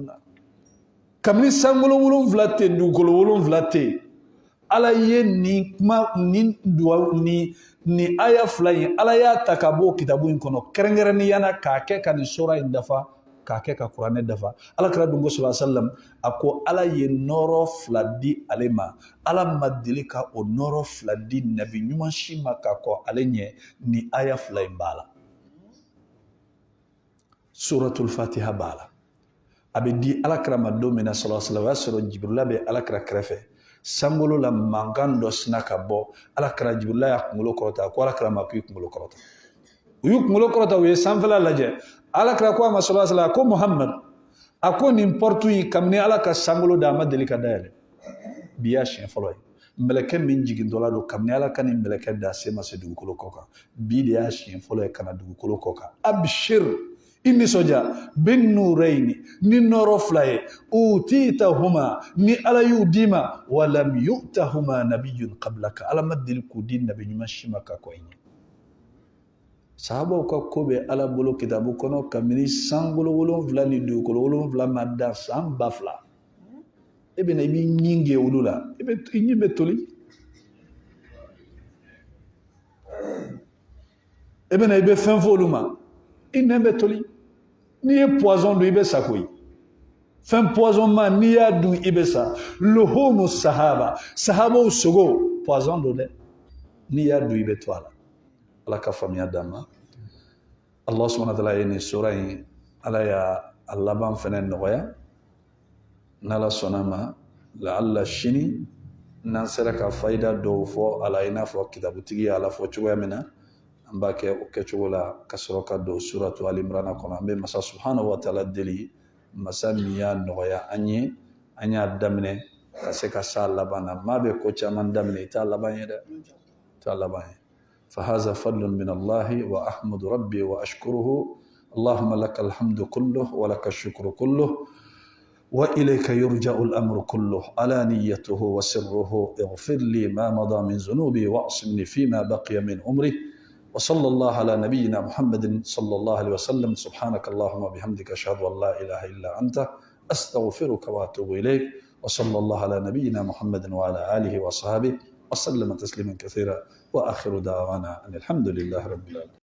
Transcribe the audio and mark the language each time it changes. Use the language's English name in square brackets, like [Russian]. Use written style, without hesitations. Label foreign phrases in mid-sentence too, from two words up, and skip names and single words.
[Bambara] na kabini sankolo 7 tɛ yen dugukolo 7 tɛ yen ala ye ni kuma ni aya fila in ala y'a ta ka bɔ kitabu in kɔnɔ kɛrɛnkɛrɛnnenya la k'a kɛ ka nin sura in dafa k'a kɛ ka kuranɛ dafa alakira dun ko [Arabic] صلى الله عليه وسلم [Bambara] a ko ala ye nɔrɔ 2 di ale ma ala ma deli ka o nɔrɔ 2 di nabi ɲuman si ma ka kɔ ale ɲɛ ni aya fila in b'a la [Arabic] سورة الفاتحة [Bambara] b'a la a bɛ di alakira ma don min na [Arabic] صلى الله عليه وسلم [Bambara] o y'a sɔrɔ jibrila bɛ alakira kɛrɛfɛ sankolo la mankan dɔ sina ka bɔ alakira jibrila y'a kunkolo kɔrɔta ko alakira ma k'i kunkolo kɔrɔta u y'u kunkolo kɔrɔta u ye sanfɛla lajɛ alakira ko a ma [Arabic] صلى الله عليه وسلم [Bambara] ko muhammad a ko nin porte in kabini ala ka sankolo da a ma deli ka dayɛlɛ bi y'a siɲɛ fɔlɔ ye mɛlɛkɛ min jigintɔla don kabini ala ka nin mɛlɛkɛ da se ma se dugukolo kɔ kan bi de y'a siɲɛ fɔlɔ ye ka na dugukolo kɔ kan abshir i nisɔndiya [Arabic] بالنورين [Bambara] ni nɔrɔ 2 ye utitahuma ni ala y'u d'i ma [Arabic] ولم يؤتهما نبي قبلك [Bambara] ala ma deli k'u di nabi ɲuman si ma ka kɔ i ɲɛ sahabaw ka ko bɛ ala bolo kitabu kɔnɔ kabini sankolo 7 ni dugukolo 7 ma da san 2000 e bɛna i b'i ɲin gɛ olu la i ɲin bɛ toli e bɛna i bɛ fɛn fɔ olu ma i nɛn bɛ toli n'i ye poison dun i bɛ sa koyi fɛn poison ma n'i y'a dun i bɛ sa luhumu sahaba sahabaw sogo poison don dɛ n'i y'a dun i bɛ to a la ala ka faamuya d'an ma [Arabic] الله سبحانه وتعالى [Bambara] ye nin sura in ala y'a a laban fɛnɛ nɔgɔya n'ala sɔnna ma la'alla sini n'an sera ka fayida dɔw fɔ ala i n'a fɔ kitabutigi ye ala fɔ cogoya min na an b'a kɛ o kɛcogo la ka sɔrɔ ka don suratu al-imran kɔnɔ an bɛ masa [Arabic] سبحانه وتعالى [Bambara] deli masa min y'a nɔgɔya an ye an y'a daminɛ ka se ka s'a laban na maa bɛ ko caman daminɛ i t'a laban ye dɛ i t'a laban ye [Arabic] فهذا فضل من الله وأحمد ربي وأشكره اللهم لك الحمد كله ولك الشكر كله وإليك يرجع الأمر كله علانيته وسره اغفر لي ما مضى من ذنوبي واعصمني فيما بقي من عمري وصلى الله على نبينا محمد صلى الله عليه وسلم سبحانك اللهم وبحمدك أشهد أن لا إله إلا أنت أستغفرك وأتوب إليك وصلى الله على نبينا محمد وعلى آله وصحبه وسلم تسليما كثيرا وآخر دعوانا أن الحمد لله رب العالمين.